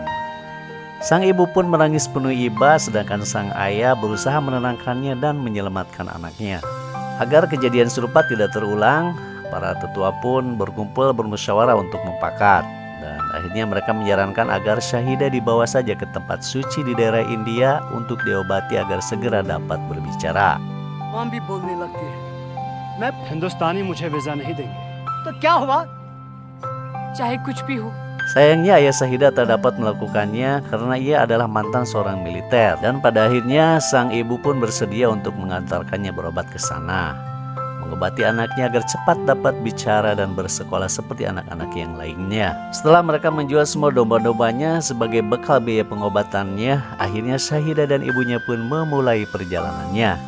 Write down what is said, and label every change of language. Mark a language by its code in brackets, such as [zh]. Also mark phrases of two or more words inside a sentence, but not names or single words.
[id] Sang ibu pun menangis penuh iba, sedangkan sang ayah berusaha menenangkannya dan menyelamatkan anaknya. Agar kejadian serupa tidak terulang, para tetua pun berkumpul bermusyawarah untuk mufakat. Dan akhirnya mereka menyarankan agar Syahidah dibawa saja ke tempat suci di daerah India untuk diobati agar segera dapat berbicara. [hi] हम भी बोलने लगते हैं मैं हिंदुस्तानी मुझे वीजा नहीं देंगे तो क्या हुआ चाहे कुछ भी हो. [id] Sayangnya ayah Syahidah tak dapat melakukannya karena ia adalah mantan seorang militer. Dan pada akhirnya sang ibu pun bersedia untuk mengantarkannya berobat ke sana, mengobati anaknya agar cepat dapat bicara dan bersekolah seperti anak-anak yang lainnya. Setelah mereka menjual semua domba-dombanya sebagai bekal biaya pengobatannya, akhirnya Syahidah dan ibunya pun memulai perjalanannya.